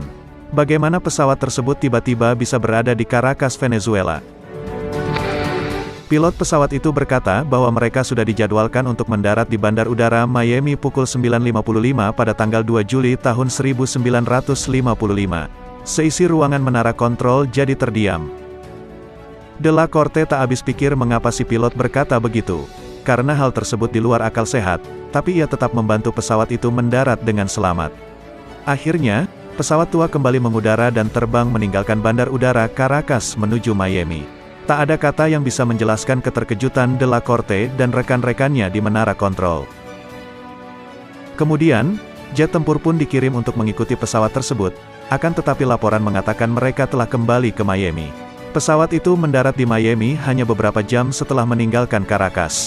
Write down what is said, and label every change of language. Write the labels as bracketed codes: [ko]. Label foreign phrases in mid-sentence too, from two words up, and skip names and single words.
[id] Bagaimana pesawat tersebut tiba-tiba bisa berada di Caracas, Venezuela? Pilot pesawat itu berkata bahwa mereka sudah dijadwalkan untuk mendarat di Bandar Udara Miami pukul 9.55 pada tanggal 2 Juli tahun 1955. Seisi ruangan menara kontrol jadi terdiam. De la Corte tak habis pikir mengapa si pilot berkata begitu. Karena hal tersebut di luar akal sehat, tapi ia tetap membantu pesawat itu mendarat dengan selamat. Akhirnya, pesawat tua kembali mengudara dan terbang meninggalkan Bandar Udara Caracas menuju Miami. Tak ada kata yang bisa menjelaskan keterkejutan de la Corte dan rekan-rekannya di menara kontrol. Kemudian, jet tempur pun dikirim untuk mengikuti pesawat tersebut, akan tetapi laporan mengatakan mereka telah kembali ke Miami. Pesawat itu mendarat di Miami hanya beberapa jam setelah meninggalkan Caracas.